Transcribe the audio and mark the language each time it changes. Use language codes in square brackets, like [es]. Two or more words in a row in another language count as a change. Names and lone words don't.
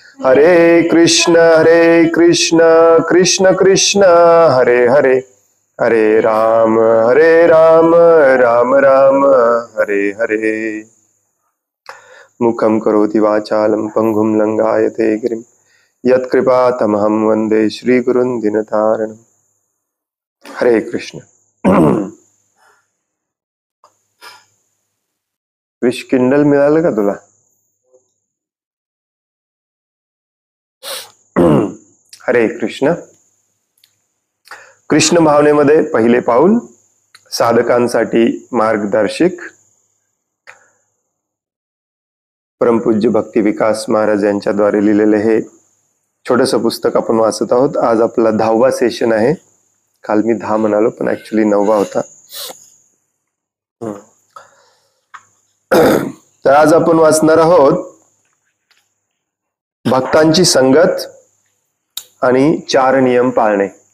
[sa] हरे कृष्ण कृष्ण कृष्ण हरे हरे, हरे राम राम राम हरे हरे। मुखं करोति वाचालं पंगुं लंघायते गिरिं, यत्कृपातमहं वन्दे श्रीगुरुं दीनतारिणं। [mr] हरे कृष्ण। विश किंडल मिळालं का तुला? हरे कृष्ण। कृष्ण भावनेमध्ये पहिले पाऊल, साधकांसाठी मार्गदर्शक, परमपूज्य भक्ती विकास महाराज यांच्याद्वारे लिहिलेले हे छोटस पुस्तक आपण वाचत आहोत। आज आपला 10वा सेशन आहे। काल मी 10 म्हणालो पण ऍक्च्युली 9वा होता। तर आज आपण वाचणार आहोत भक्तांची संगत आणि 4 नियम पाळणे।